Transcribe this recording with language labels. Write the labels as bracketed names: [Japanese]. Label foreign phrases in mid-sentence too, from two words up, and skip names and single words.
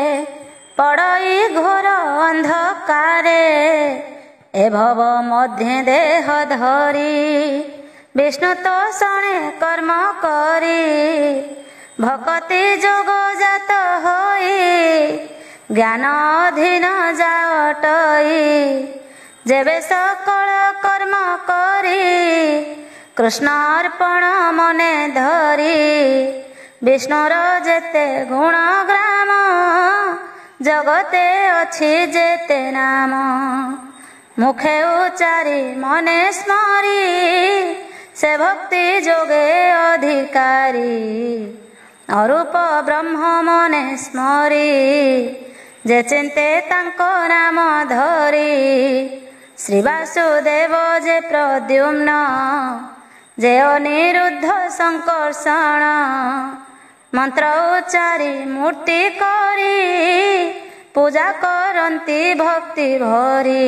[Odia] ପଡ଼ଇ ଘୋର ଅନ୍ଧକାରେ ଏ ଭବ ମଧ୍ୟ ଦେହ ଧରି ବିଷ୍ଣୁ ତୋ ଶଣେ କର୍ମ କରି ଭକ୍ତି ଯୋଗ ଜାତ ହୋଇ ଜ୍ଞାନ ଅଧୀନ ଯାଟଇ ଯେବେ ସକଳ କର୍ମ କରି କୃଷ୍ଣ ଅର୍ପଣ ମନେ ଧରି ବିଷ୍ଣୁର ଯେତେ ଗୁଣ ଗ୍ରାମ ଜଗତେ ଅଛି ଯେତେ ନାମ ମୁଖେ ଉଚ୍ଚାରି ମନେ ସ୍ମରି ସେ ଭକ୍ତି ଯୋଗେ ଅଧିକାରୀ ଅରୂପ ବ୍ରହ୍ମ ମନେ ସ୍ମରି ଯେ ଚିନ୍ତେ ତାଙ୍କ ନାମ ଧରି। ଶ୍ରୀ ବାସୁଦେବ ଯେ ପ୍ରଦ୍ୟୁମ୍ନ ଯେ ଅନିରୁଦ୍ଧ ସଂକର୍ଷଣ। ମନ୍ତ୍ର ଉଚ୍ଚାରି ମୂର୍ତ୍ତି କରି ପୂଜା କରନ୍ତି ଭକ୍ତି ଭରି।